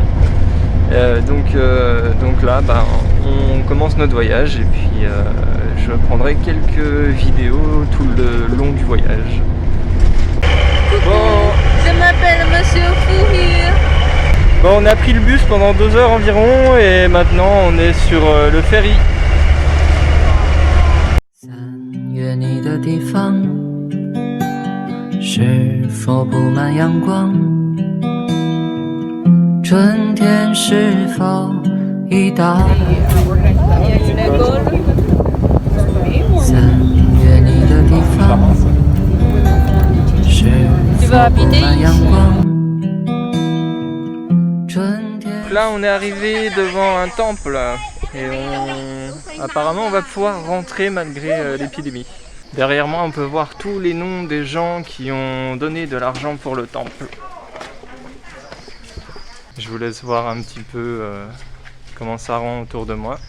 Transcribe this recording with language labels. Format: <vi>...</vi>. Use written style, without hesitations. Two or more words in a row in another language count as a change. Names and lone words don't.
<fr>Donc là, on commence notre voyage et puis je prendrai quelques vidéos tout le long du voyage. Bon. Je m'appelle Monsieur Fouhir. Bon, on a pris le bus pendant 2 heures environ et maintenant on est sur le ferry.</fr> <zh>3月你的地方是否布满阳光？春天是否已到？3月你的地方是否布满阳光？春天。</zh> <fr>Là on est arrivé devant un temple et apparemment on va pouvoir rentrer malgré l'épidémie. Derrière moi on peut voir tous les noms des gens qui ont donné de l'argent pour le temple. Je vous laisse voir un petit peu comment ça rend autour de moi.</fr>